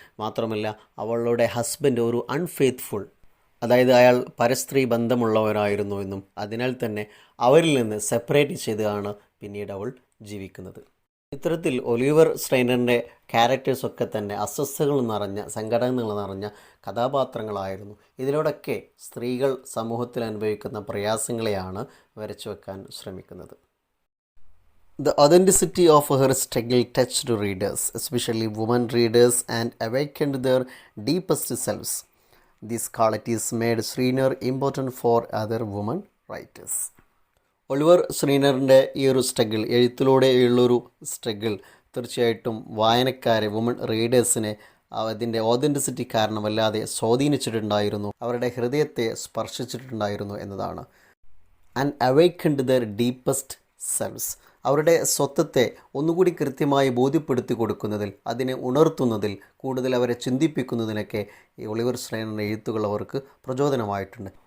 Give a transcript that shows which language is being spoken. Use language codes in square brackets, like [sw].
[ml] മാത്രമല്ല അവളുടെ ഹസ്ബൻഡ് ഒരു അൺഫെയ്ത്ത്ഫുൾ, അതായത് അയാൾ പരസ്ത്രീ ബന്ധമുള്ളവരായിരുന്നു എന്നും അതിനാൽ തന്നെ അവരിൽ നിന്ന് സെപ്പറേറ്റ് ചെയ്താണ് പിന്നീട് അവൾ ജീവിക്കുന്നത്. ഇത്തരത്തിൽ ഒലിവർ ഷ്രെയ്നറിൻ്റെ ക്യാരക്ടേഴ്സൊക്കെ തന്നെ അസ്വസ്ഥതകൾ നിറഞ്ഞ, സങ്കടങ്ങൾ നിറഞ്ഞ കഥാപാത്രങ്ങളായിരുന്നു. ഇതിലൂടെയൊക്കെ സ്ത്രീകൾ സമൂഹത്തിൽ അനുഭവിക്കുന്ന പ്രയാസങ്ങളെയാണ് വരച്ചു വെക്കാൻ ശ്രമിക്കുന്നത്. [en] The authenticity of her struggle touched readers, especially women readers, and awakened their deepest selves. These qualities made Shriner important for other women writers. [ml] Oliver ഷ്രെയ്നറിൻ്റെ ഈ ഒരു സ്ട്രഗിൾ, എഴുത്തിലൂടെയുള്ളൊരു സ്ട്രഗിൾ തീർച്ചയായിട്ടും വായനക്കാരെ, വുമൺ റീഡേഴ്സിനെ അതിൻ്റെ ഓതൻറ്റിസിറ്റി കാരണം വല്ലാതെ സ്വാധീനിച്ചിട്ടുണ്ടായിരുന്നു, അവരുടെ ഹൃദയത്തെ സ്പർശിച്ചിട്ടുണ്ടായിരുന്നു എന്നതാണ്. [en] and awakened their deepest selves, [ml] അവരുടെ സ്വത്വത്തെ ഒന്നുകൂടി കൃത്യമായി ബോധ്യപ്പെടുത്തി കൊടുക്കുന്നതിൽ, അതിനെ ഉണർത്തുന്നതിൽ, കൂടുതൽ അവരെ ചിന്തിപ്പിക്കുന്നതിനൊക്കെ ഈ ഒലിവർ ഷ്രെയ്നറിൻ്റെ എഴുത്തുകൾ അവർക്ക് പ്രചോദനമായിട്ടുണ്ട്.